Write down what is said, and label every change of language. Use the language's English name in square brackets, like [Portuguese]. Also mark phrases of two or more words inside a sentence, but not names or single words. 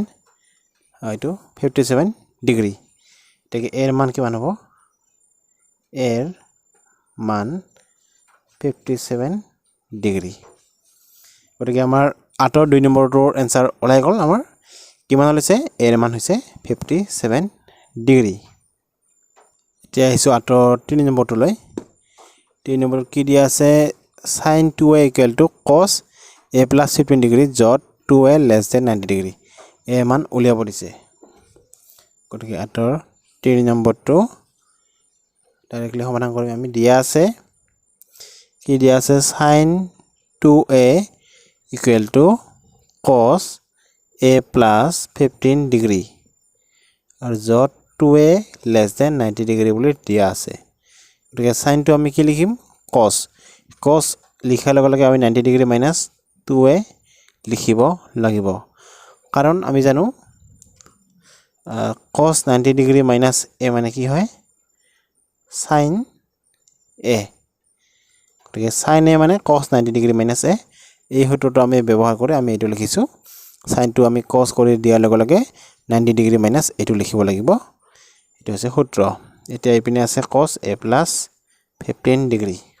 [Assamese] হয়তো 57 ডিগ্ৰী তেকে এৰ মান কিমান হ'ব এৰ মান 57 ডিগ্ৰী গতিকে আমাৰ 8ৰ 2 নম্বৰটোৰ এনসাৰ ওলাই গ'ল আমাৰ কিমান হৈছে এৰ মান হৈছে 57 ডিগ্ৰী এতিয়া আহিছো 8ৰ 3 নম্বৰটোলৈ 3 নম্বৰ কি দিয়া আছে [English] sin 2a equal to cos a plus 15 [Assamese] ডিগ্ৰী যত [English] 2a less than 90 [Assamese] ডিগ্ৰী এ মান উলিয়াব দিছে গতিকে 8ৰ 3 নম্বৰটো ডাইৰেক্টলি সমাধান কৰিম আমি দিয়া আছে কি দিয়া আছে [English] sin 2a equal to cos a plus 15 [Assamese] ডিগ্ৰী আৰু যত [English] 2a less than 90 [Assamese] ডিগ্ৰী বুলি দিয়া আছে গতিকে sin টো আমি কি লিখিম cos cos লিখাৰ লগে লগে আমি 90 ডিগ্ৰী মাইনাস 2a লিখিব লাগিব কাৰণ আমি জানো cos 90 ডিগ্ৰী মাইনাস a মানে কি হয় sin a গতিকে sin a মানে cos 90 ডিগ্ৰী মাইনাস a এই সূত্ৰটো আমি ব্যৱহাৰ কৰি আমি এটো লিখিছো sin টো আমি cos কৰি দিয়াৰ লগে লগে 90 ডিগ্ৰী মাইনাস এটো লিখিব লাগিব এটো হৈছে সূত্ৰ এতিয়া ইপিনে আছে [English] cos a plus 15 [Assamese] ডিগ্ৰী